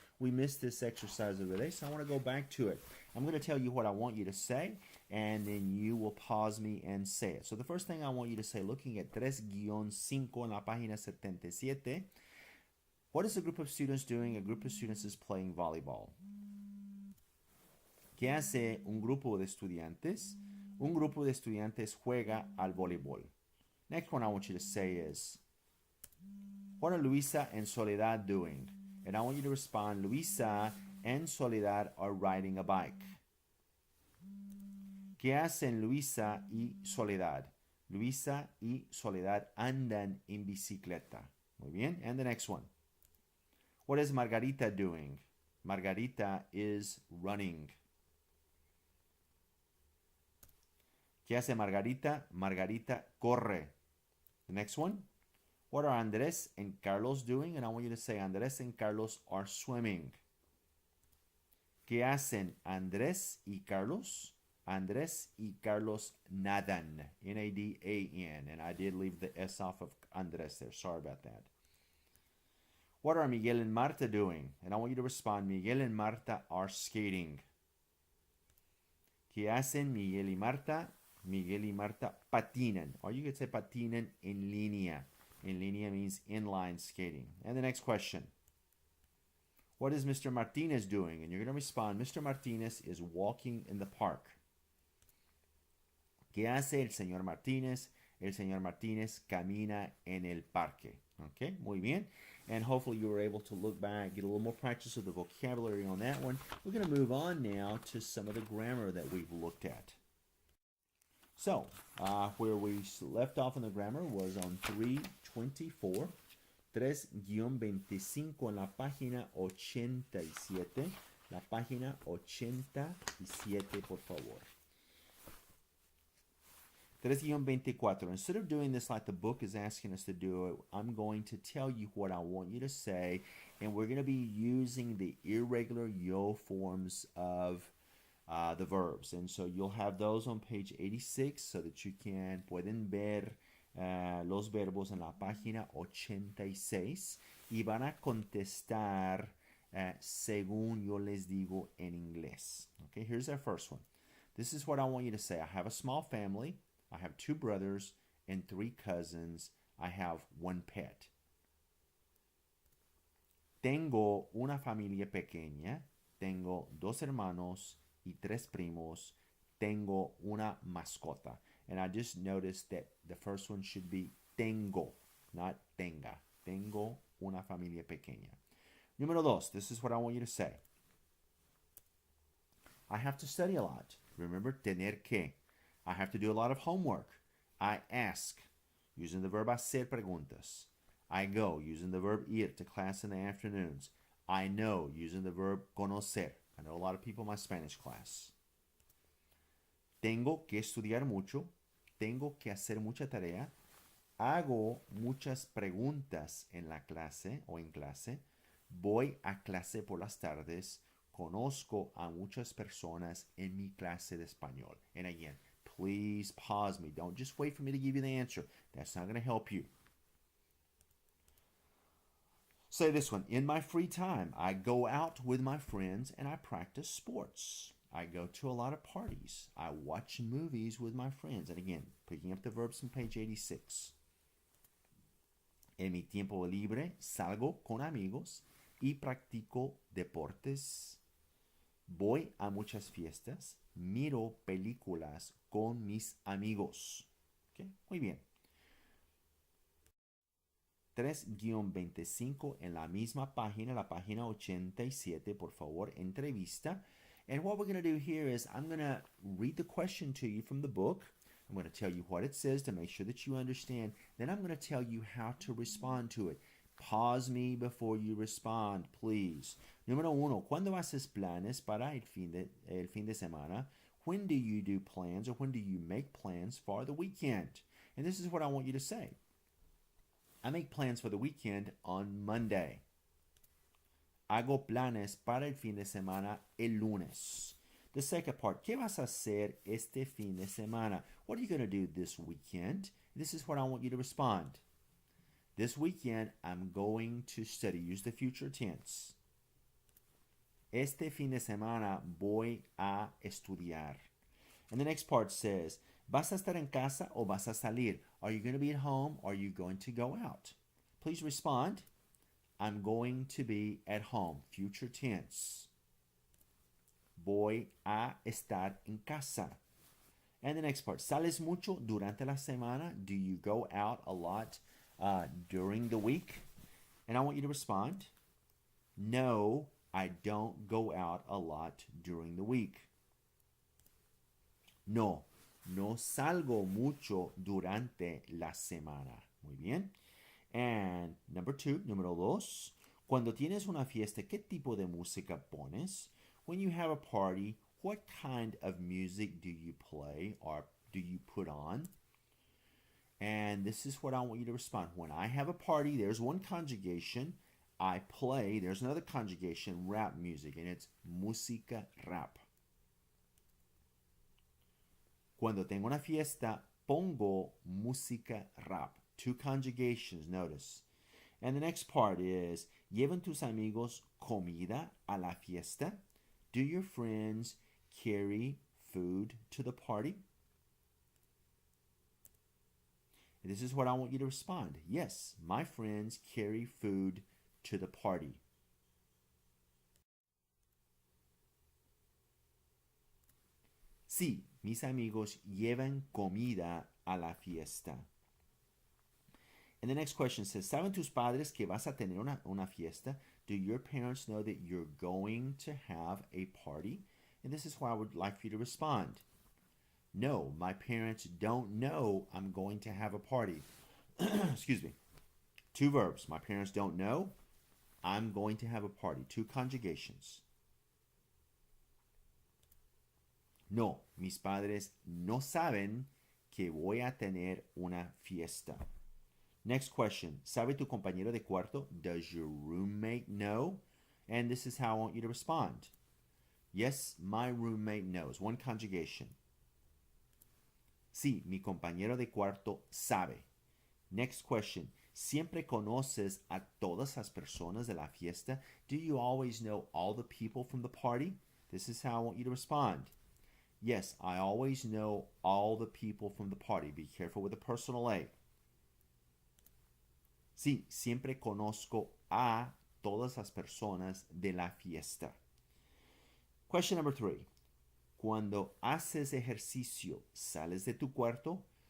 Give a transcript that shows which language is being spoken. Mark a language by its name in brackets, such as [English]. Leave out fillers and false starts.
[English] We missed this exercise of the day, so I want to go back to it. I'm going to tell you what I want you to say, and then you will pause me and say it. So the first thing I want you to say, looking at 3-5 [Spanish] en la página 77, [English] what is a group of students doing? A group of students is playing volleyball. [Spanish] ¿Qué hace un grupo de estudiantes? Un grupo de estudiantes juega al voleibol. [English] Next one I want you to say is, what are Luisa and Soledad doing? And I want you to respond, Luisa and Soledad are riding a bike. [Spanish] ¿Qué hacen Luisa y Soledad? Luisa y Soledad andan en bicicleta. Muy bien. [English] And the next one. What is Margarita doing? Margarita is running. [Spanish] ¿Qué hace Margarita? Margarita corre. [English] The next one. What are Andres and Carlos doing? And I want you to say Andres and Carlos are swimming. [Spanish] ¿Qué hacen Andrés y Carlos? Andrés y Carlos nadan. N-A-D-A-N. [English] And I did leave the S off of Andrés there. Sorry about that. What are Miguel and Marta doing? And I want you to respond, Miguel and Marta are skating. [Spanish] ¿Qué hacen Miguel y Marta? Miguel y Marta patinan. [English] Or you could say [Spanish] patinan en línea. [English] En línea means inline skating. And the next question. What is Mr. Martinez doing? And you're going to respond, Mr. Martinez is walking in the park. [Spanish] ¿Qué hace el señor Martínez? El señor Martínez camina en el parque. Okay, muy bien. [English] And hopefully you were able to look back, get a little more practice of the vocabulary on that one. We're going to move on now to some of the grammar that we've looked at. So, where we left off on the grammar was on 324, 3-25 [Spanish] en la página 87. La página 87, por favor. 3-24. [English] Instead of doing this like the book is asking us to do it, I'm going to tell you what I want you to say, and we're going to be using the irregular yo forms of the verbs. And so you'll have those on page 86 so that you [Spanish] pueden ver los verbos en la página 86 y van a contestar según yo les digo en inglés. [English] Okay, here's our first one. This is what I want you to say. I have a small family. I have 2 brothers and 3 cousins. I have 1 pet. [Spanish] Tengo una familia pequeña. Tengo 2 hermanos y 3 primos. Tengo una mascota. [English] And I just noticed that the first one should be tengo, not tenga. [Spanish] Tengo una familia pequeña. [English] Número 2, this is what I want you to say. I have to study a lot. Remember, tener que. I have to do a lot of homework. I ask, using the verb hacer preguntas. I go, using the verb ir, to class in the afternoons. I know, using the verb conocer. I know a lot of people in my Spanish class. [Spanish] Tengo que estudiar mucho. Tengo que hacer mucha tarea. Hago muchas preguntas en la clase o en clase. Voy a clase por las tardes. Conozco a muchas personas en mi clase de español. [English] And again, please pause me. Don't just wait for me to give you the answer. That's not going to help you. Say this one. In my free time, I go out with my friends and I practice sports. I go to a lot of parties. I watch movies with my friends. And again, picking up the verbs on page 86. [Spanish] En mi tiempo libre, salgo con amigos y practico deportes. Voy a muchas fiestas. Miro películas con mis amigos. Okay, muy bien. 3-25 en la misma página, la página 87, por favor, entrevista. [English] And what we're going to do here is I'm going to read the question to you from the book. I'm going to tell you what it says to make sure that you understand. Then I'm going to tell you how to respond to it. Pause me before you respond, please. [Spanish] Número uno, ¿cuándo haces planes para el fin de semana? [English] When do you do plans or when do you make plans for the weekend? And this is what I want you to say. I make plans for the weekend on Monday. [Spanish] Hago planes para el fin de semana el lunes. [English] The second part, [Spanish] ¿qué vas a hacer este fin de semana? [English] What are you going to do this weekend? This is what I want you to respond. This weekend, I'm going to study. Use the future tense. [Spanish] Este fin de semana voy a estudiar. [English] And the next part says, [Spanish] ¿vas a estar en casa o vas a salir? [English] Are you going to be at home or are you going to go out? Please respond. I'm going to be at home. Future tense. [Spanish] Voy a estar en casa. [English] And the next part, [Spanish] ¿sales mucho durante la semana? [English] Do you go out a lot during the week? And I want you to respond. No, I don't go out a lot during the week. [Spanish] No, no salgo mucho durante la semana. Muy bien. [English] And number two, [Spanish] número dos, cuando tienes una fiesta, ¿qué tipo de música pones? [English] When you have a party, what kind of music do you play or do you put on? And this is what I want you to respond. When I have a party, there's one conjugation. I play, there's another conjugation, rap music, and it's música rap. [Spanish] Cuando tengo una fiesta, pongo música rap. [English] Two conjugations, notice. And the next part is, [Spanish] ¿llevan tus amigos comida a la fiesta? [English] Do your friends carry food to the party? And this is what I want you to respond. Yes, my friends carry food to the party. [Spanish] Sí, mis amigos llevan comida a la fiesta. [English] And the next question says, [Spanish] ¿saben tus padres que vas a tener una fiesta? [English] Do your parents know that you're going to have a party? And this is why I would like for you to respond. No, my parents don't know I'm going to have a party. Excuse me. Two verbs. My parents don't know. I'm going to have a party. Two conjugations. [Spanish] No, mis padres no saben que voy a tener una fiesta. [English] Next question. [Spanish] ¿Sabe tu compañero de cuarto? [English] Does your roommate know? And this is how I want you to respond. Yes, my roommate knows. One conjugation. [Spanish] Sí, mi compañero de cuarto sabe. [English] Next question. [Spanish] ¿Siempre conoces a todas las personas de la fiesta? [English] Do you always know all the people from the party? This is how I want you to respond. Yes, I always know all the people from the party. Be careful with the personal A. [Spanish] Sí, siempre conozco a todas las personas de la fiesta. [English] Question number 3. [Spanish] Cuando haces ejercicio, ¿sales de tu cuarto?